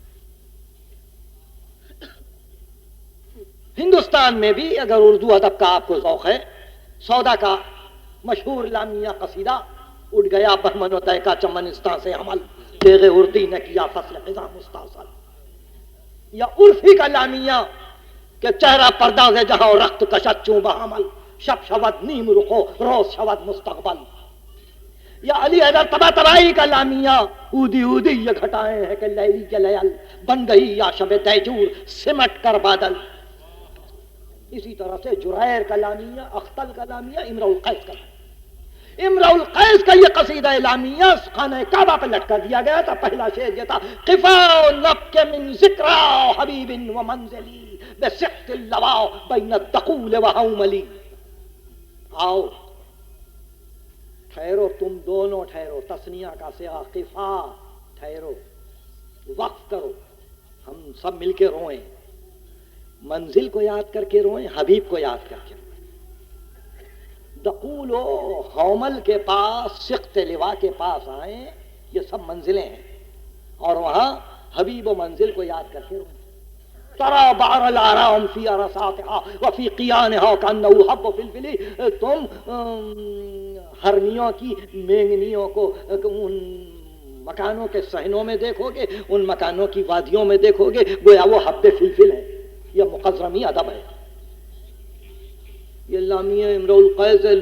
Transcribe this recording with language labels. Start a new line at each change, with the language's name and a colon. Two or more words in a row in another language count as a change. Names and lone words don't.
Urdu: ہندوستان میں بھی اگر اردو ادب کا آپ کو ذوق ہے، سودا کا مشہور لامیہ قصیدہ اٹھ گیا بہمن و طے کا چمنستان سے حمل، تیغ اردی نے کیا فصل خزاں مستاصل. یا عرفی کا لامیہ کہ
Persian: چہرہ پرداز جہاں رخت کشت چوں بحمل، شب شود نیم رخو روز شود مستقبل.
Urdu: یا علی حیدر طباطبائی کا لامیہ اودی اودی یہ گھٹائیں ہیں کہ لیلی کے لیل بن گئی یا شب دیجور سمٹ کر بادل. اسی طرح سے جریر کا لامیہ، اختل کا لامیہ، امرؤ القیس کا. امرؤ القیس کا یہ قصیدہ لامیہ خانہ کعبہ پہ لٹکا دیا گیا تھا. پہلا شعر یہ تھا
Arabic: قفا نبک من ذکرا حبیب و منزلی بسقط اللوا بین الدخول و حوملی.
Urdu: آؤ ٹھہرو، تم دونوں ٹھہرو، تثنیہ کا صیغہ قفا، ٹھہرو، وقف کرو، ہم سب مل کے روئیں، منزل کو یاد کر کے روئیں، حبیب کو یاد کر کے روئیں. دخول و حومل کے پاس، سقط لوا کے پاس آئیں، یہ سب منزلیں ہیں، اور وہاں حبیب و منزل کو یاد کر کے روئیں.
Arabic: ترى بعر الآرام في أرساتها وفي قيانها كأنه حب فلفل.
Urdu: تم ہرنیوں کی مینگنیوں کو ان مکانوں کے صحنوں میں دیکھو گے، ان مکانوں کی وادیوں میں دیکھو گے، گویا وہ
Arabic: حب فلفل
Urdu: ہے. یہ مخضرمی ادب ہے. یہ لامیہ امرؤ القیس ہے.